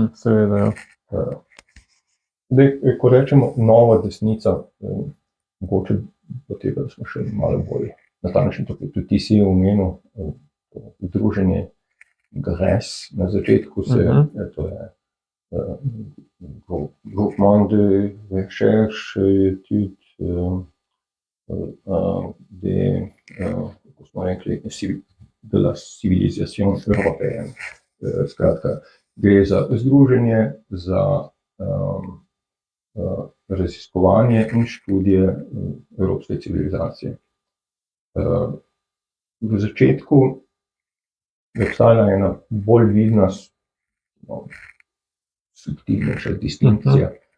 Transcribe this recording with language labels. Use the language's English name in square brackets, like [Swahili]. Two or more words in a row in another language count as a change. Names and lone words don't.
[Slovenian] Seveda, ja. Zdaj, ko rečemo nova desnica, mogoče do tega, da smo še malo bolj natančni, tudi ti si omenil združenje GRES na začetku to je Groupement de recherche et études kako smo rekli, de la civilisation européenne. Skratka, gre za združenje za raziskovanje in študije evropske civilizacije. V začetku je obstajala ena bolj vidna, subtilnejša distinkcija.